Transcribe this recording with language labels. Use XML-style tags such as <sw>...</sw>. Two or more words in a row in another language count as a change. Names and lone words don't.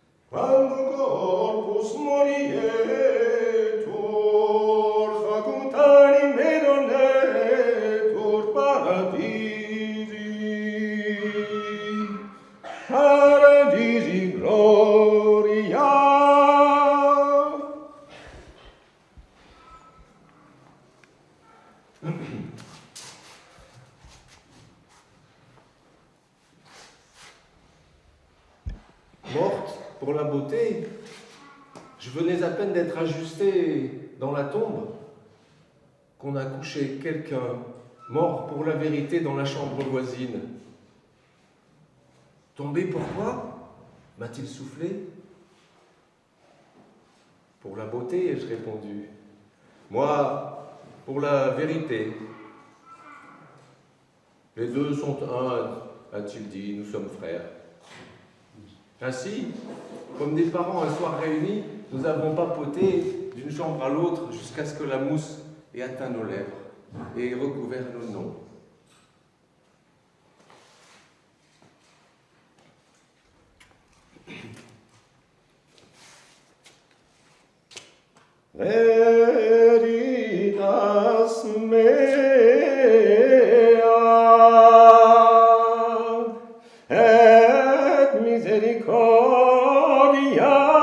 <la>Quando corpus morietur, facut anime donetur paradisi gloria.</la> <fr>Morte pour la beauté, je venais à peine d'être ajusté dans la tombe qu'on a couché quelqu'un mort pour la vérité dans la chambre voisine. Tombé pourquoi? M'a-t-il soufflé. Pour la beauté, ai-je répondu. Moi, pour la vérité. Les deux sont un, a-t-il dit, nous sommes frères. Ainsi, comme des parents un soir réunis, nous avons papoté d'une chambre à l'autre jusqu'à ce que la mousse ait atteint nos lèvres et recouvert nos noms.</fr> <la>Veritas mea et misericordia</la>